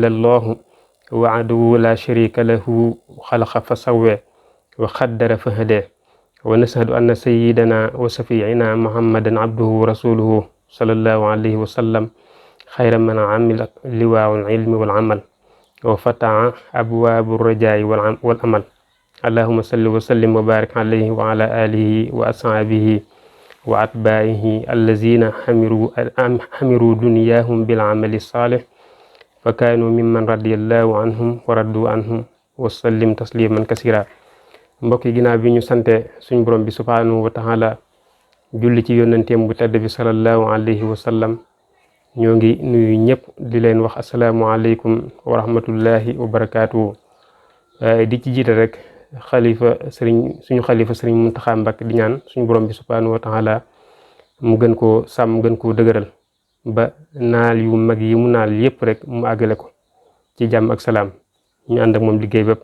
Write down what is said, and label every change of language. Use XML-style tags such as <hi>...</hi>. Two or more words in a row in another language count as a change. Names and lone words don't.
<ar>الله وحده لا شريك له خلق فسوى وقدر فهدى ونشهد أن سيدنا وشفيعنا محمدا عبده ورسوله صلى الله عليه وسلم خير من عمل لواء العلم والعمل وفتح أبواب الرجاء والأمل اللهم صل وسلم وبارك عليه وعلى آله وأصحابه وأتباعه الذين حمروا دنياهم بالعمل الصالح فكانوا ممن رضي الله عنهم ورضوا عنهم وسلم تسليما كثيرا</ar> <wo>mbokk yi ginnaaw bi ñu sante suñ borom bi</wo> <ar>سبحانه وتعالى</ar> <wo>julli ci yonenteem bu tedd bi</wo> <ar>صلى الله عليه وسلم</ar> <wo>ñoo ngi nuyu ñëpp di leen wax</wo> <ar>السلام عليكم ورحمة الله وبركاته.</ar> <wo>di ci jiite rek suñu xalifa sëriñ Muntaxa Mbakke di ñaan suñu borom bi</wo> <ar>سبحانه وتعالى</ar> <wo>mu gën koo sàmm gën koo dëgëral ba naal yu mag yi mu naal yëpp rek mu àggale ko ci jàmm ak salaam ñu ànd ak moom liggéey bépp.</wo>